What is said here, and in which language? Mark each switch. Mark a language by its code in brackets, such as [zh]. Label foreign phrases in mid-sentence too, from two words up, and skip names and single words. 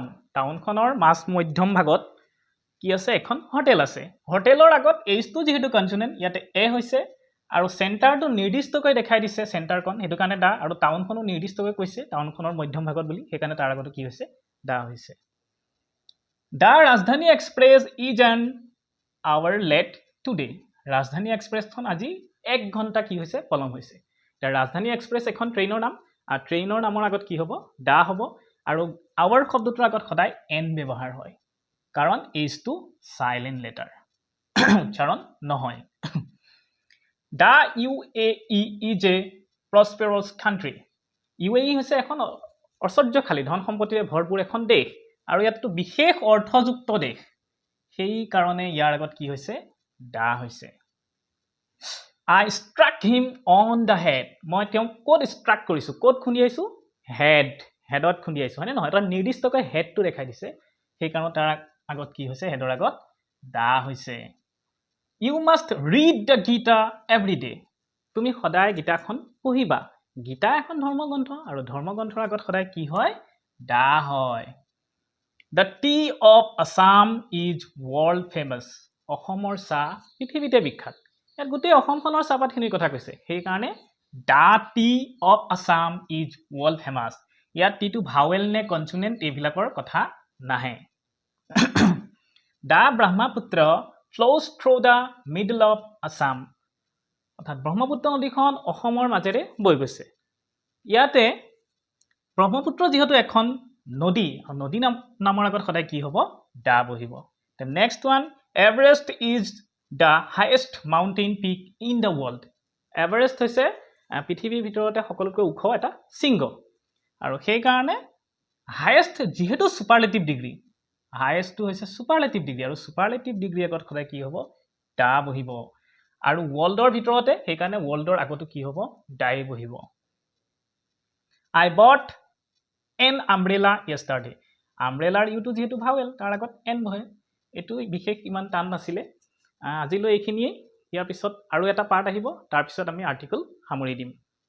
[as] টাউনখনৰ মাছ মধ্যম ভাগত কি আছে এখন হোটেল আছে হোটেলৰ আগত এইটো যেহেতু কনসোনেন্ট ইয়াতে এ হৈছে আৰু চেণ্টাৰটো নিৰ্দিষ্টকৈ দেখাই দিছে চেণ্টাৰখন হেতু কাৰণে দা আৰু টাউনখনো নিৰ্দিষ্টকৈ কৈছে টাউনখনৰ মধ্যম ভাগত বুলি সেই কাৰণে তাৰ আগত কি হৈছে দা হৈছে [en] The Rajdhani Express is an hour late today. [as] Rajdhani Express খন আজি 1 ঘণ্টা কি হৈছে পলম হৈছে The Rajdhani Express এখন ট্ৰেইনৰ নাম আৰু ট্ৰেইনৰ নামৰ আগত কি হ'ব দা হ'ব আৰু আৱাৰ শব্দটোৰ আগত সদায় এন ব্যৱহাৰ হয় কাৰণ এইজ টু [en] silent letter [as] উচ্চাৰণ নহয় [en] The UAE is a prosperous country. [as] UAE হৈছে এখন ঐশ্বৰ্যশালী ধন সম্পত্তিৰে ভৰপূৰ এখন দেশ আৰু ইয়াতটো বিশেষ অৰ্থযুক্ত দেশ সেই কাৰণে ইয়াৰ আগত কি হৈছে দা হৈছে [en] I struck him on the head. [as] মই তেওঁ কোড ষ্ট্ৰাক কৰিছো কোড খুন্দিয়াইছো হেডত খুন্দিয়াইছো হয়নে নহয় এটা নিৰ্দিষ্টকৈ হেডটো দেখাই দিছে সেই কাৰণে তাৰ আগত কি হৈছে হেডৰ আগত দা হৈছে [en] You must read the Gita every day. [as] তুমি সদায় গীতাখন পঢ়িবা গীতা এখন ধৰ্মগ্ৰন্থ আৰু ধৰ্মগ্ৰন্থৰ আগত সদায় কি হয় দা হয় [en] The tea of Assam is world famous. [as] অসমৰ চাহ পৃথিৱীতে বিখ্যাত ইয়াত গোটেই অসমখনৰ চাহপাতখিনিৰ কথা কৈছে সেই কাৰণে [en] The tea of Assam is world famous. [as] ইয়াত টিটো ভাৱেল নে কনসোনেন্ট এইবিলাকৰ কথা নাহে [en] The Brahmaputra flows through the middle of Assam. [as] অৰ্থাৎ ব্ৰহ্মপুত্ৰ নদীখন অসমৰ মাজেৰে বৈ গৈছে ইয়াতে ব্ৰহ্মপুত্ৰ যেহেতু এখন নদী নামৰ আগত সদায় কি হ'ব দা বহিব [en] The next one, Everest is the highest mountain peak in the world. [as] এভাৰেষ্ট হৈছে পৃথিৱীৰ ভিতৰতে সকলোতকৈ ওখ এটা শৃংগ আৰু সেই কাৰণে হাইয়েষ্ট যেহেতু [en] superlative degree [as] হাইয়েষ্টটো হৈছে [en] superlative degree [as] আৰু [en] superlative degree [as] আগত সদায় কি হ'ব দা বহিব আৰু ওয়াৰ্ল্ডৰ ভিতৰতে সেই কাৰণে ওয়াৰ্ল্ডৰ আগতো কি হ'ব ডাই বহিব [en] I bought an umbrella yesterday umbrella [as] ইউটো যেহেতু ভাৱেল তাৰ আগত n বহে এটো বিশেষ ইমান টান নাছিলে আজিলৈ এইখিনিয়ে ইয়াৰ পিছত আৰু এটা পাৰ্ট আহিব তাৰ পিছত আমি আৰ্টিকেল সামৰি দিম